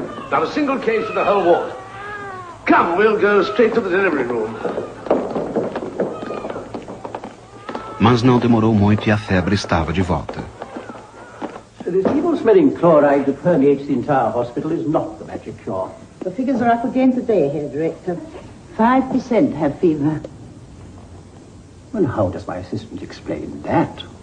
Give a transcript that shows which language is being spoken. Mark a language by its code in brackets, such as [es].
[en] Not a single case in the whole ward. Come, we'll go straight to the delivery room. [pt] Mas não demorou muito e a febre estava de volta. [en] This evil-smelling chloride that permeates the entire hospital is not the magic cure. The figures are up again today, Herr Director. 5% have fever. And how does my assistant explain that?